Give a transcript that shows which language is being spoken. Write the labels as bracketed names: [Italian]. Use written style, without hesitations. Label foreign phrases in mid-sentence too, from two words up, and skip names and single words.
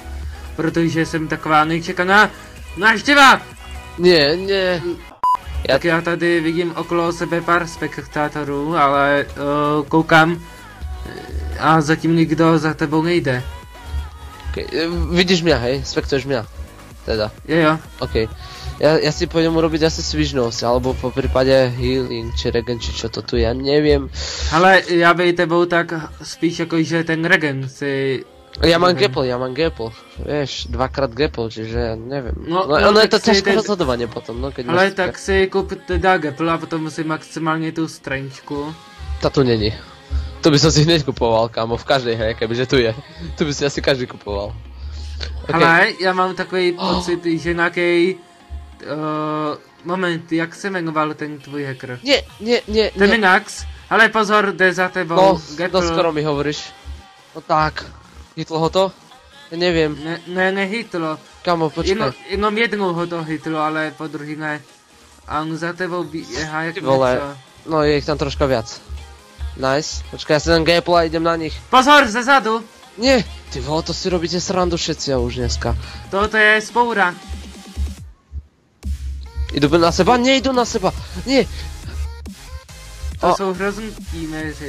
[Czech] Protože jsem taková nečekaná návštěva! Ne. Tak já tady vidím okolo sebe pár spektátorů, ale koukám a zatím nikdo za tebou nejde. Okay. Vidíš mě, hej? Spektuješ mě? Teda. Jo. OK. [Slovak] Ja si pôjdem urobiť asi svižnosť, alebo po prípade healing, či regen, či čo to tu, ja neviem. [Czech] Ale já by tebou tak spíš jako, že ten regen si... [Slovak] Ja mám gapple, vieš, dvakrát gapple, čiže ja neviem. No, je to ťažké rozhodovanie potom, no keď [Czech] ale tak si kup teda gapple a potom si maximálně tu straničku. Ta tu není. [Slovak] To by som si hneď kupoval, kámo, v každej hre, kebyže tu je. Tu by si asi každý kupoval. Okay. [Czech] Ale já mám takový pocit, že nějaký moment, jak se jmenoval ten tvůj hacker? [Slovak] Nie. [Czech] Ten Nax, ale pozor, jde za tebou. [Slovak] No, skoro mi hovoríš. No tak. Hitlo ho to? Ja neviem. Nehytlo. Kamo, počkaj. [Czech] Jenom jednou ho to hitlo, ale po druhý ne. A on za tebou běhá jak něco. No, [Slovak] je ich tam troška viac. Nice. Počkaj, ja si dám gapple a idem na nich. [Czech] Pozor, zezadu! [Slovak] Nie! Ty vole, to si robíte srandu všetci a už dneska. Toto je spoura. Idu na seba? Nie, idu na seba! Nie! [Czech] To jsou hrozný tímeři.